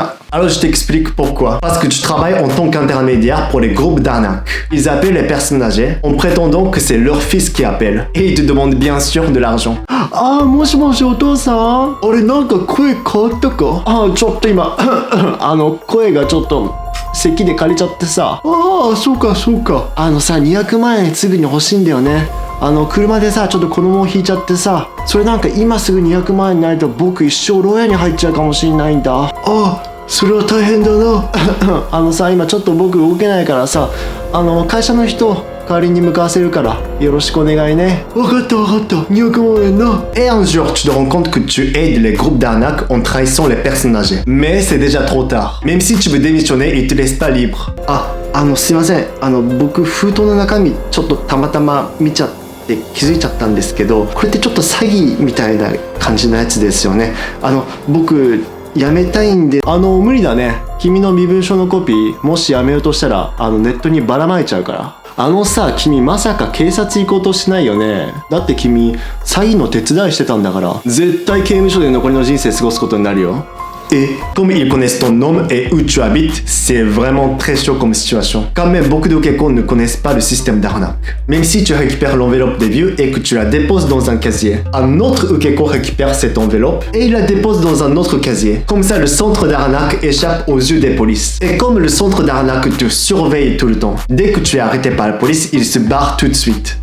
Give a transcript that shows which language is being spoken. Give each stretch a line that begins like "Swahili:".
French: Alors je t'explique pourquoi. Parce que tu travailles en tant qu'intermédiaire pour les groupes d'arnaque. Ils appellent les personnes âgées en prétendant que c'est leur fils qui appelle. Et ils te demandent bien sûr de l'argent. Ah,
Japanese: moshiお父さん。俺なんか声変わったか？あ、ちょっと今声がちょっと咳で枯れちゃってさ。ああ、そうかそうか。さ、200万円すぐに欲しいんだよね。車でさ、ちょっと子供を引いちゃってさ、それなんか今すぐ200万円にないと僕一生牢屋に入っちゃうかもしれないんだ。ああ、それは大変だな。さ、今ちょっと僕動けないからさ、会社の人代わりに向かわせるからよろしくお願いね。分かった分かった。200万円な。
French: Et un jour, tu te rends compte que tu aides les groupes d'arnaque en trahissant les personnes âgées. Mais c'est déjà trop tard. Même si tu veux démissionner, ils te laissent pas libre.
Japanese: すいません。僕封筒の中身ちょっとたまたま見ちゃって気づいちゃったんですけど、これってちょっと詐欺みたいな感じのやつですよね。僕辞めたいんで。無理だね。君の身分証のコピーもし辞めようとしたらネットにばらまいちゃうから。さ、君まさか警察行こうとしないよね。だって君詐欺の手伝いしてたんだから。絶対刑務所で残りの人生過ごすことになるよ。
French: Et comme ils connaissent ton nom et où tu habites, c'est vraiment très chaud comme situation. Quand même, beaucoup de Ukeko ne connaissent pas le système d'arnaque. Même si tu récupères l'enveloppe des vieux et que tu la déposes dans un casier, un autre Ukeko récupère cette enveloppe et il la dépose dans un autre casier. Comme ça, le centre d'arnaque échappe aux yeux des polices. Et comme le centre d'arnaque te surveille tout le temps, dès que tu es arrêté par la police, il se barre tout de suite.